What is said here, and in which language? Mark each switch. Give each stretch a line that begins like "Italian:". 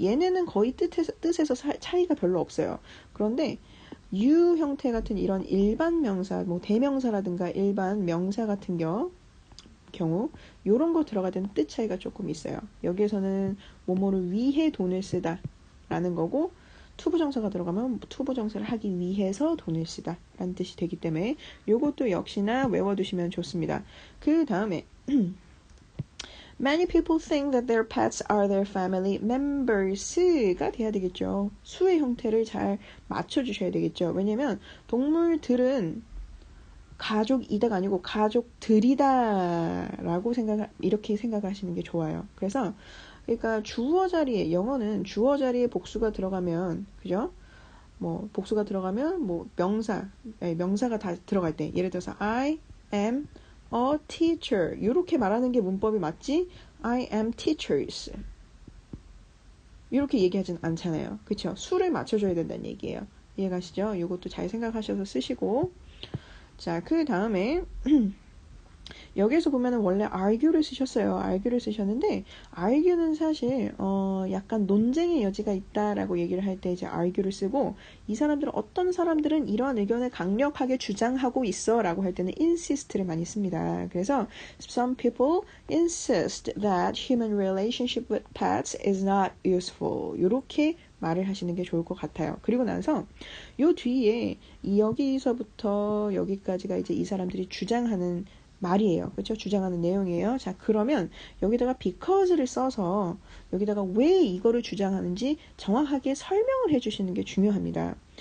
Korean: 얘네는 거의 뜻에서 차이가 별로 없어요. 그런데, you 형태 같은 이런 일반 명사, 뭐 대명사라든가 일반 명사 같은 경우 요런 거 들어갈 때는 뜻 차이가 조금 있어요. 여기에서는 뭐뭐를 위해 돈을 쓰다 라는 거고 투부정사가 들어가면 투부정사를 하기 위해서 돈을 쓰다 라는 뜻이 되기 때문에 요것도 역시나 외워두시면 좋습니다. 그 다음에
English: Many people think that their pets are their family members
Korean: 가 돼야 되겠죠. 수의 형태를 잘 맞춰주셔야 되겠죠. 왜냐면 동물들은 가족이다가 아니고 가족들이다라고 이렇게 생각하시는 게 좋아요. 그래서 그러니까 주어 자리에 영어는 주어 자리에 복수가 들어가면 그죠? 뭐 복수가 들어가면 뭐 명사가 다 들어갈 때 예를 들어서
English: I am a teacher
Korean: 이렇게 말하는 게 문법이 맞지?
English: I am teachers
Korean: 이렇게 얘기하진 않잖아요. 그쵸? 수를 맞춰줘야 된다는 얘기예요. 이해가시죠? 이것도 잘 생각하셔서 쓰시고 자, 그 다음에 여기에서 보면은 원래 argue를 쓰셨어요. argue를 쓰셨는데 argue는 사실 약간 논쟁의 여지가 있다라고 얘기를 할 때 이제 argue를 쓰고 이 사람들은 어떤 사람들은 이러한 의견을 강력하게 주장하고 있어라고 할 때는 insist를 많이 씁니다.
English: 그래서 some people insist that human relationship with pets is not useful.
Korean: 이렇게 말을 하시는 게 좋을 것 같아요. 그리고 나서 요 뒤에 여기서부터 여기까지가 이제 이 사람들이 주장하는 말이에요. 그렇죠? 주장하는 내용이에요. 자, 그러면 여기다가 because를 써서 여기다가 왜 이거를 주장하는지 정확하게 설명을 해주시는 게 중요합니다.